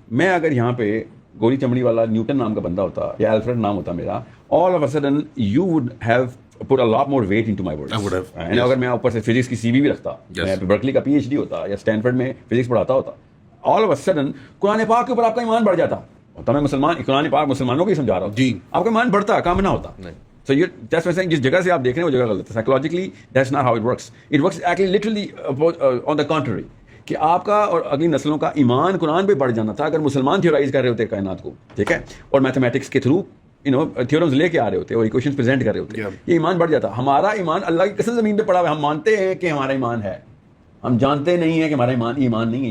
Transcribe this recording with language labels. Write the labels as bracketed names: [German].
[Hindi] मैं अगर यहाँ पे गोली चमड़ी वाला न्यूटन नाम का बंदा होता या अल्फ्रेड नाम होता मेरा, [English] All of a sudden you would have put a lot more weight into my words. I would have. [Hindi] And अगर मैं ऊपर से फिजिक्स की CV भी रखता, मैं बर्कली का PhD होता या स्टैनफोर्ड में फिजिक्स पढ़ाता होता, [English] all of a sudden [Hindi] Quran पाक के ऊपर आपका ईमान बढ़ जाता. तो मैं मुसलमान कुरान पाक मुसलमानों को ही समझा रहा हूँ जी, आपका ईमान बढ़ता काम ना होता. [English] So you that's why saying [Hindi] जिस जगह से आप देख रहे हैं वो जगह गलत है. [English] Psychologically that's not how it works. It works actually literally on the contrary. [Hindi] कि आपका और अगली नस्लों का ईमान कुरान पे बढ़ जाना था अगर मुसलमान थ्योराइज कर रहे होते कायनात को, ठीक है, और मैथमेटिक्स के थ्रू थ्योरम्स लेके आ रहे होते और इक्वेशंस प्रेजेंट कर रहे होते, ये ईमान बढ़ जाता. हमारा ईमान अल्लाह की कसम ज़मीन पे पड़ा हुआ है. हम मानते हैं कि हमारा ईमान है, हम जानते नहीं है कि हमारा ईमान नहीं है.